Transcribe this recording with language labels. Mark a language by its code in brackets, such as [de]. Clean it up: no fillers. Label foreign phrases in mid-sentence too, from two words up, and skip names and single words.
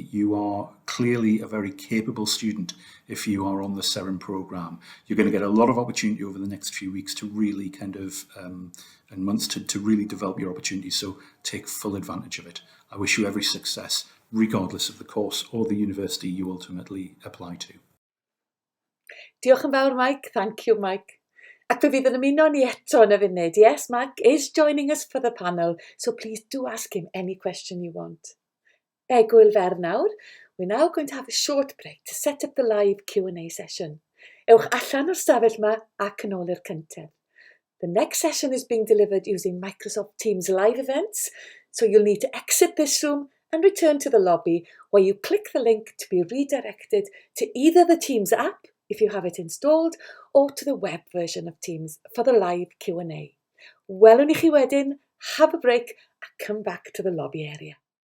[en] You are clearly a very capable student if you are on the Seren programme. You're going to get a lot of opportunity over the next few weeks to really and months to really develop your opportunities, so take full advantage of it. I wish you every success, regardless of the course or the university you ultimately apply to. [cy] Diolch yn fawr, Mike. [en] Thank you, Mike. [cy] Ac fe fydd yn ymuno ni eto yn y funud. [en] Yes, Mike is joining us for the panel, so please do ask him any question you want. [cy] Egwyl fer nawr. [en] We're now going to have a short break to set up the live Q&A session. [cy] Ewch allan o'r stafell yma ac yn ôl i'r cyntedd. [en] The next session is being delivered using Microsoft Teams live events, so you'll need to exit this room and return to the lobby, where you click the link to be redirected to either the Teams app, if you have it installed, or to the web version of Teams for the live Q&A. [cy] Welwn i chi wedyn, [en] have a break, and come back to the lobby area.